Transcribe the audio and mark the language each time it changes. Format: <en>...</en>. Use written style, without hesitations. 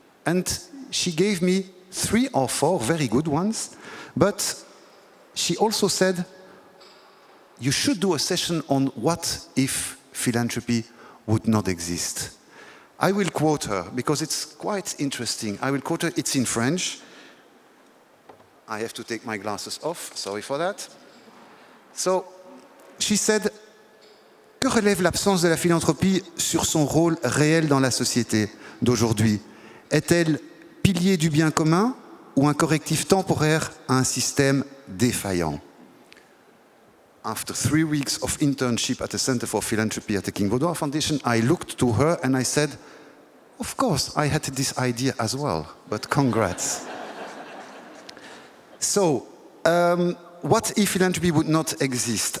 <en>And she gave me 3 or 4 very good ones, but she also said, you should do a session on what if philanthropy would not exist. I will quote her, because it's quite interesting. I will quote her, it's in French. I have to take my glasses off, sorry for that. So, she said,</en> <fr>que relève l'absence de la philanthropie sur son rôle réel dans la société d'aujourd'hui? Est-elle pilier du bien commun ou un correctif temporaire à un système défaillant?</fr> <en>After 3 weeks of internship at the Center for Philanthropy at the King Baudouin Foundation, I looked to her and I said, of course, I had this idea as well, but congrats. So, what if philanthropy would not exist?</en>